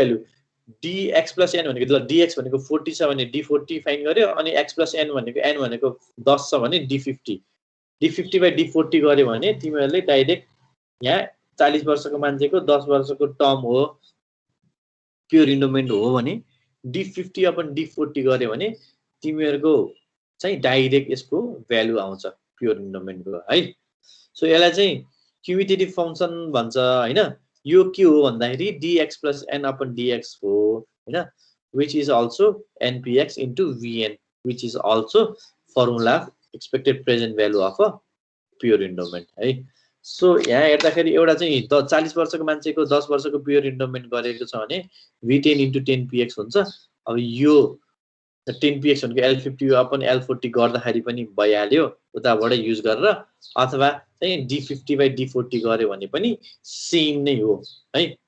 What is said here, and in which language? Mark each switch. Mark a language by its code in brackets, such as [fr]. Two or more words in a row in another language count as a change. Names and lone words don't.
[ne] भ्यालु dx + n भनेको ल dx भनेको 40 छ भने d40 फाइन गर्यो अनि x + n भनेको 10 छ भने d50 d50/d40 गर्यो भने तिमीहरुले डाइरेक्ट यहाँ 40 वर्षको मान्छेको 10 वर्षको टर्म हो [en] pure endowment [ne] हो भने d50/d40 गर्यो भने तिमीहरुको चाहिँ डाइरेक्ट यसको भ्यालु आउँछ [en] pure endowment [ne] है। सो यसलाई चाहिँ [en] cumulative function [ne] भन्छ हैन। यो के हो भन्दाखेरि dx + n/dx हो हैन, [en] which is also npx into vn, which is also formula expected present value of a pure endowment है। [ne] सो यहाँ हेर्दाखेरि एउटा चाहिँ 40 वर्षको मान्छेको 10 वर्षको [en] pure endowment [ne] गरेको छ भने v10 * 10px हुन्छ। अब यो 10px भनेको L50/L40 गर्दाखेरि पनि भइहाल्यो उताबाट युज गरेर, अथवा चाहिँ d50/d40 गर्यो भने पनि सेम नै हो है।